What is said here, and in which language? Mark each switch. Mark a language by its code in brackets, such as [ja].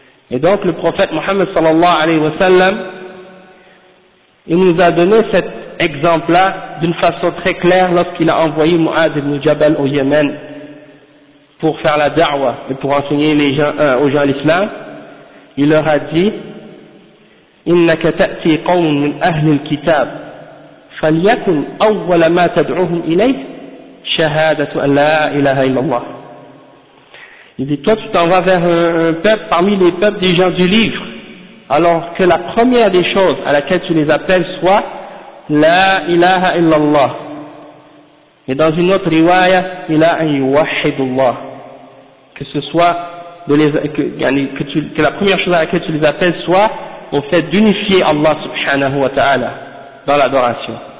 [fr] Et donc le prophète Mohammed sallallahu alayhi wa sallam, il nous a donné cet exemple-là d'une façon très claire lorsqu'il a envoyé Mu'adh ibn Jabal au Yémen pour faire la da'wah et pour enseigner aux gens l'islam. Il leur a dit, [ar] إنك تأتي قوم من أهل الكتاب فليكن أول ما تدعوهم إليه شهادة أن لا إله إلا الله. [fr] Il dit, toi tu t'en vas vers un peuple parmi les peuples des gens du livre, alors que la première des choses à laquelle tu les appelles soit La ilaha illallah. Et dans une autre riwaya, [ar] ila an yuwahidullah. [fr] Que ce soit que la première chose à laquelle tu les appelles soit au fait d'unifier Allah subhanahu wa ta'ala dans l'adoration.